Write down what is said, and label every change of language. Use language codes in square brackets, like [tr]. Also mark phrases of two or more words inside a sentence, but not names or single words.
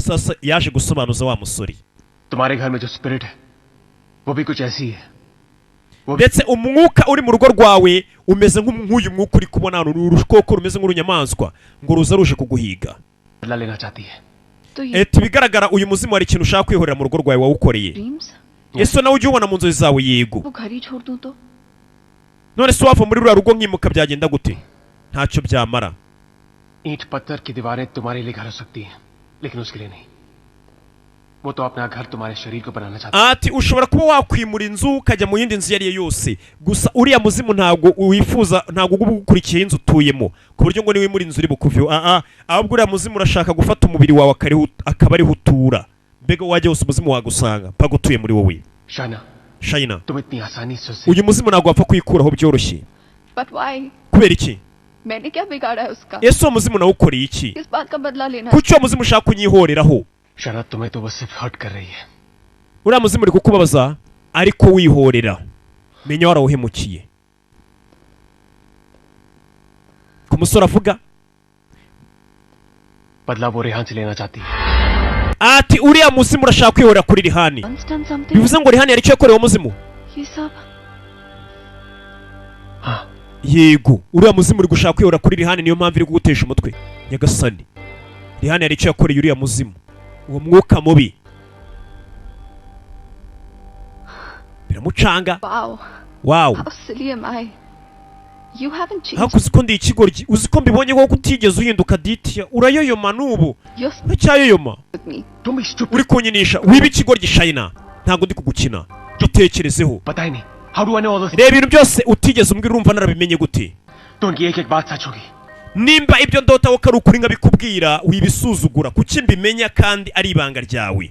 [rw] Sasa yaje gusobanuza wa musore. Ndetse umwuka uri mu rugo rwawe umeze nk'uyu mwuka uri kubona hano, urukoko rumeze nk'urunyamaswa ngo ruza ruje kuguhiga. Eti bigaragara uyu muzimu hari ikintu ushaka kwihorera mu rugo rwawe wawukoreye. Ese nawe ujye ubona mu nzozi zawe yego. None se wava muri ruriya rugo nkimuka byagenda gute? Ntacyo byamara. [hi] ईंट पत्थर की दीवारें तुम्हारे लिए घर हो सकती हैं, लेकिन उसके लिए नहीं. वो तो अपना घर तुम्हारे शरीर को बनाना चाहता है. [rw] Ati ushobora kuba wakwimura inzu ukajya mu yindi nzu yariye yose, gusa uriya muzimu ntabwo wifuza, ntabwo ugukurikiye inzu utuyemo ku buryo ngo niwe muri inzu uri bukuvyo. Ahubwo uriya muzimu urashaka gufata umubiri wawe akaba ari hutura. Mbega wajya wose umuzimu wagusanga mpaka utuye muri wowe. Shaina, uyu muzimu ntabwo wapfa kwikuraho byoroshye. [en] But why? [rw] Kubera iki? [hi] मैंने क्या बिगाड़ा है उसका? [rw] Ese uwo muzimu nawe ukoreye iki? [hi] किस बात का बदला लेना? [rw] Kuki uwo muzimu ushaka kunyihoreraho? [hi] शराब तुम्हें तो बस सिर्फ हर्ट कर रही है. [rw] Uriya muzimu uri kukubabaza ariko wihorera. Menya warawuhemukiye. Ku musore avuga [hi] बदला वो रेहान से लेना चाहती है. [rw] Ati uriya muzimu urashaka kwihorera kuri Rihani. Bivuze ngo Rihani yari cyo yakorewe umuzimu? Yego, uriya muzimu uri gushaka kwihorera kuri Rihani, niyo mpamvu iri kugutesha umutwe. Nyagasani, Rihani yari cyo yakoreye uriya muzimu, uwo mwuka mubi. Biramucanga. [en] Wow. How silly am I? You haven't changed. [rw] Hakuzi ko ndi ikigoryi, uzi ko mbibonye ko kutigeze uhinduka Ditya, urayoyoma nubu. Uracyayoyoma. Uri kunyinisha, wiba ikigoryi Shaina. Ntabwo ndi kugukina. Gitekerezeho. Reba ibintu byose utigeze umbwira urumva narabimenye gute? Nimba ibyo ndota wo karukuri nkabikubwira wibisuzugura kuki mbimenya kandi ari ibanga ryawe.